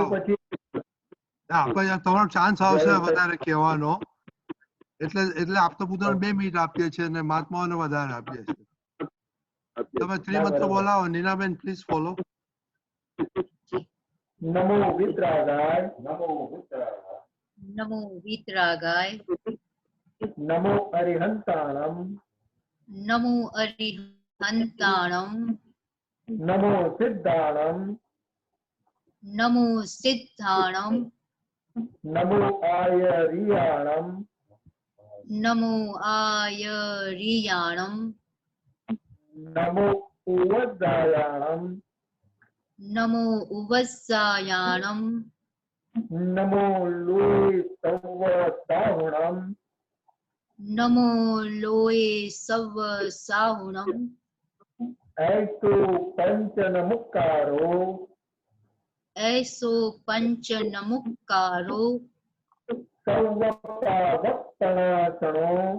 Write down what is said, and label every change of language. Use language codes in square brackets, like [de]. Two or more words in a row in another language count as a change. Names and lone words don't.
[gu] પછી તમારો ચાન્સ આવશે વધારે કહેવાનો. એટલે આપતા પુત્રને 2 મિનિટ આપીએ છીએ અને મહાત્માઓને વધારે આપીએ છીએ. તમે ત્રિમંત્ર બોલાવો. નીનાબેન [en] please follow. [pra] નમો વિતરાગાય, नमो वीतरागाय, નમો અરિહંતાણમ, नमो अरिहंताणम, નમો સિદ્ધાણમ, नमो सिद्धाणम, નમો આયરિયાણમ, नमो आयरियाणम, નમો ઉવદાયાણમ, नमो उवस्सायाणम, નમો લોય સવસાહુણમ, नमो लोये सव साहुणम, ऐसो पंचनमुक्कारो, ऐसो पंच नमुक्कारो, सर्वपावपणासनो,